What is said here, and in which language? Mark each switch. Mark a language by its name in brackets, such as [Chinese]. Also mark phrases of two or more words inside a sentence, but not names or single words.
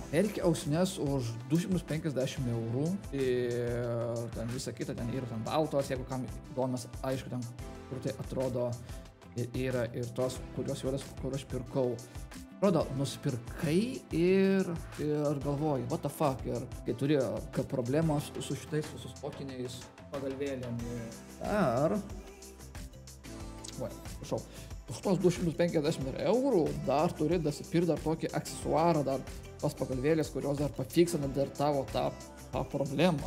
[Lithuanian] Reikia ausinės už 250 eurų ir ten visą kitą, ten yra ten baltos, jeigu kam įdomas, aišku, ten kur tai atrodo yra ir tos, kurios juodas, kur aš pirkau. Atrodo, nusipirkai ir galvoji, [English] what the fuck, [Lithuanian] ir kai turi problemos su šitais spokiniais pagalvėlėm. Už tos 250 eurų dar turi dasipirkti dar tokį aksesuarą, dar tos pagalvėlės, kurios dar pafiksina dar tavo tą problemą.